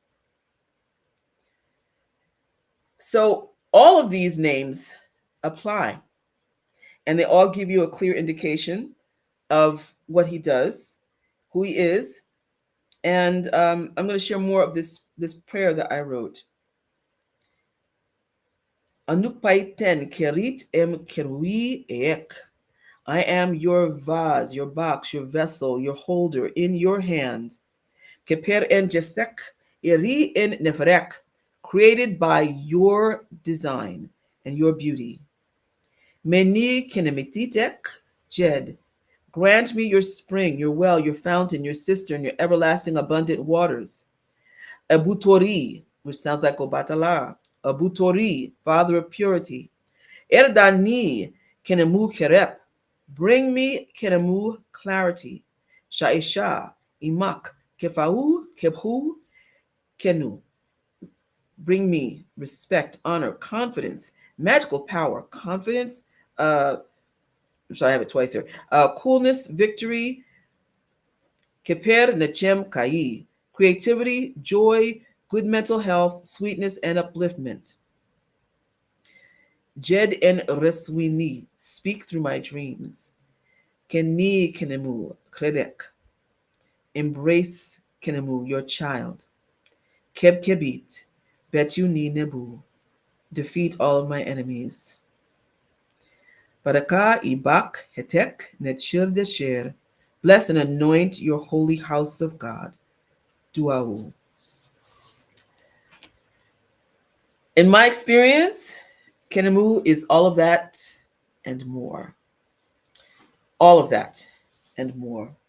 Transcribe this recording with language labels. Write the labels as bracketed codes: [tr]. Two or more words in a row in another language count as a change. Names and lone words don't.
[en] So all of these names apply, and they all give you a clear indication of what he does, who he is. And I'm going to share more of this prayer that I wrote. [egy] Anukpaiten kerit em kerui ek. [en] I am your vase, your box, your vessel, your holder in your hand. [egy] Keper en jesek iri en neferek, [en] created by your design and your beauty. [egy] Meni kenemititek jed. [en] Grant me your spring, your well, your fountain, your cistern, your everlasting abundant waters. Abutori, which sounds like Obatala. Abutori, father of purity. [egy] Erdani, KHNUM kerep. [en] Bring me KHNUM clarity. [egy] Shaisha, imak, kefau, kephu, kenu. [en] Bring me respect, honor, confidence, magical power, confidence, So I have it twice here. Coolness, victory, [egy] keper nechem kai. [en] Creativity, joy, good mental health, sweetness, and upliftment. [egy] Jed en reswini. [en] Speak through my dreams. [egy] Keni kenemu. Kredek. [en] Embrace kenemu, your child. [egy] Keb kebit. Bet you ni nebu. [en] Defeat all of my enemies. [egy] Baraka ibak hetek netshir desher. [en] Bless and anoint your holy house of God. [egy] Duau. [en] In my experience, Kenemu is all of that and more. All of that and more.